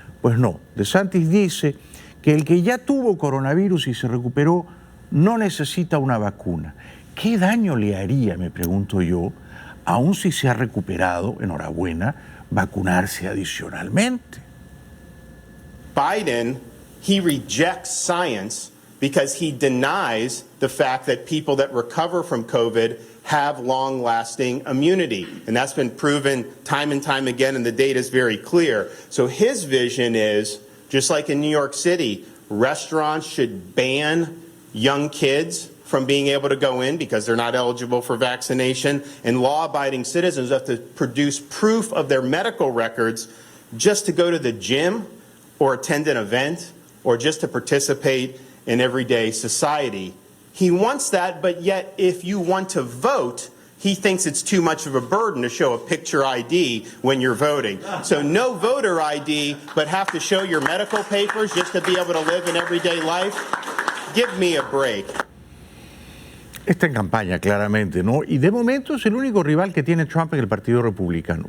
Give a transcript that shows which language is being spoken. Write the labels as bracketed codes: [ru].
[es] Pues no, DeSantis dice que el que ya tuvo coronavirus y se recuperó no necesita una vacuna. ¿Qué daño le haría, me pregunto yo, aun si se ha recuperado, enhorabuena, vacunarse adicionalmente? [en] Biden, he rejects science because he denies the fact that people that recover from COVID have long-lasting immunity. And that's been proven time and time again, and the data is very clear. So his vision is, just like in New York City, restaurants should ban young kids from being able to go in because they're not eligible for vaccination, and law-abiding citizens have to produce proof of their medical records just to go to the gym or attend an event or just to participate in everyday society. He wants that, but yet if you want to vote, he thinks it's too much of a burden to show a picture ID when you're voting. So no voter ID, but have to show your medical papers just to be able to live in everyday life? Give me a break. [es] Está en campaña, claramente, ¿no? Y de momento es el único rival que tiene Trump en el Partido Republicano.